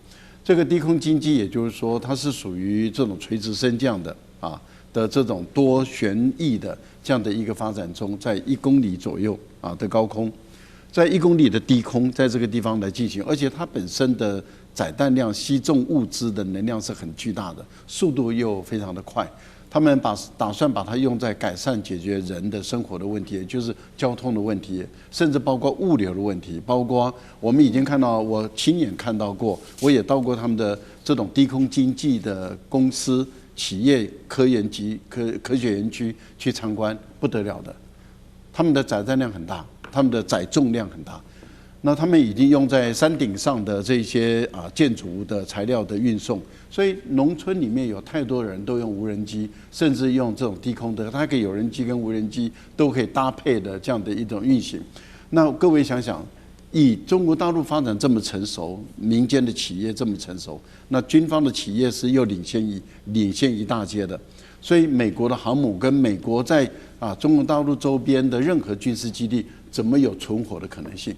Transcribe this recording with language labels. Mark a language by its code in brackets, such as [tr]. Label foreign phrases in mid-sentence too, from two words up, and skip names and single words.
[zh] 這個低空經濟，也就是說，它是屬於這種垂直升降的的這種多旋翼的這樣的一個發展中，在1公里左右的高空，在1公里的低空，在這個地方來進行，而且它本身的載彈量、吸重物資的能量是很巨大的，速度又非常的快。他們打算把它用在改善解決人的生活的問題，也就是交通的問題，甚至包括物流的問題，包括我們已經看到，我親眼看到過，我也到過他們的這種低空經濟的公司、企業、科學園區去參觀，不得了的，他們的載彈量很大，他們的載重量很大。那他們已經用在山頂上的這些建築物的材料的運送，所以農村裡面有太多人都用無人機，甚至用這種低空的，它可以有人機跟無人機都可以搭配的這樣的一種運行。那各位想想，以中國大陸發展這麼成熟，民間的企業這麼成熟，那軍方的企業是又領先一大截的，所以美國的航母跟美國在中國大陸周邊的任何軍事基地，怎麼有存活的可能性？